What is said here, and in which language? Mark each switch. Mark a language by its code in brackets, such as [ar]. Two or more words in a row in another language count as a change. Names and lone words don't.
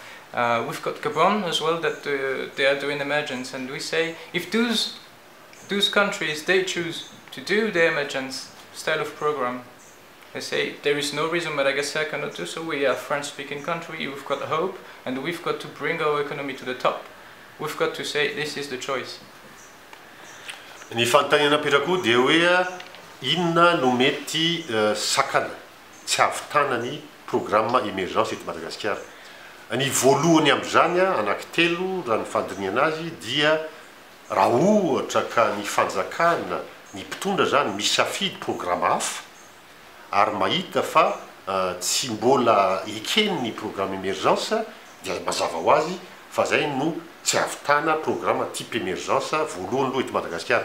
[en] We've got Gabon as well that they are doing emergence, and we say if those countries they choose to do the emergence style of program, they say there is no reason Madagascar cannot do so. We are a French-speaking country, we've got hope, and we've got to bring our economy to the top. We've got to say this is the choice. [mg] Ny fanontaniana napetrako dia hoe inona no mety sakana tsy havitana ny [fr] programme émergence [mg] eto Madagasikara. Ny voalohany amin'izany anankitelo raha ny fandiniana azy dia raha ohatra ka ny fanjakana ny mpitondra zany misafidy programme hafa ary mahita fa tsy mbola ekeny ny [fr] programme émergence [mg] dia mazava ho azy fa zay no tsy havitana [fr] programme type émergence [mg] voalohany aloha eto Madagasikara.